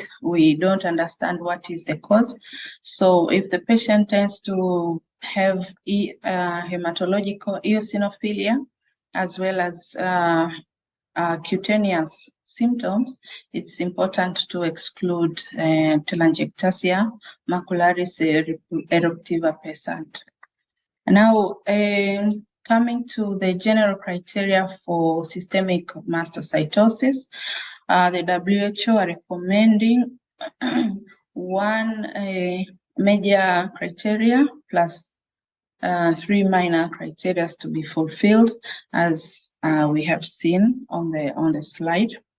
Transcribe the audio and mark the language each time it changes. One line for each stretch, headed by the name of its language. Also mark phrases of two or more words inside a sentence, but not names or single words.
English: We don't understand what is the cause. So if the patient tends to have hematological eosinophilia as well as cutaneous symptoms, it's important to exclude telangiectasia macularis eruptiva percent. Now, coming to the general criteria for systemic mastocytosis, the WHO are recommending one major criteria plus 3 minor criteria to be fulfilled, as we have seen on the slide.